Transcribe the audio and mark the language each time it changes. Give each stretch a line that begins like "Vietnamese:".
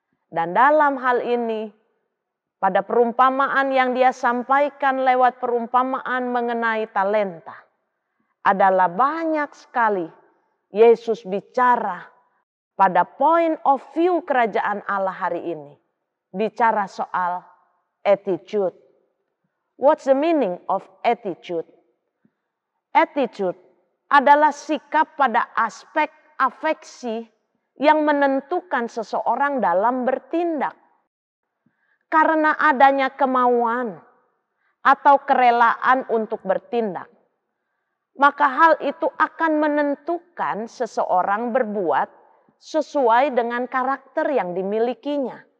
Indonesian: Dan dalam hal ini, pada perumpamaan yang dia sampaikan lewat perumpamaan mengenai talenta, adalah banyak sekali Yesus bicara pada point of view kerajaan Allah hari ini. Bicara soal attitude.
English: What's the meaning of attitude?
Indonesian: Attitude adalah sikap pada aspek afeksi yang menentukan seseorang dalam bertindak. Karena adanya kemauan atau kerelaan untuk bertindak, maka hal itu akan menentukan seseorang berbuat sesuai dengan karakter yang dimilikinya.